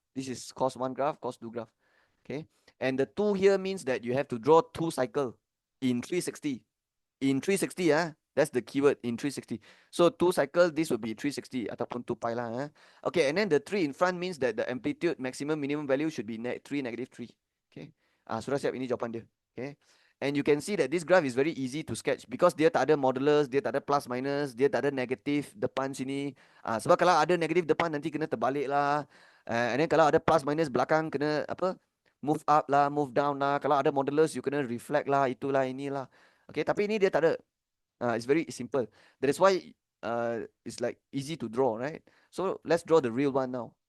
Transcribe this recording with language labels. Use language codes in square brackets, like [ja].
[en] This is cos 1 graph, cos 2 graph. Okay, and the 2 here means that you have to draw 2 cycle in 360. In 360, that's the keyword, in 360. So 2 cycle, this will be 360 ataupun 2 pi lah. Okay, and then the 3 in front means that the amplitude maximum minimum value should be 3 negative 3. [ms] Okay, sudah siap, ini jawapan dia. [en] Okay. And you can see that this graph is very easy to sketch because [ms] dia tak ada modulus, dia tak ada plus minus, dia tak ada negatif depan sini. Sebab kalau ada negatif depan nanti kena terbalik lah. [en] And then [ms] kalau ada plus minus belakang kena apa? [en] Move up [ms] lah, [en] move down [ms] lah. Kalau ada modulus you kena reflect lah, itulah inilah. Okay, tapi ini dia tak ada. [en] It's very simple. That is why it's like easy to draw, right? So let's draw the real one now.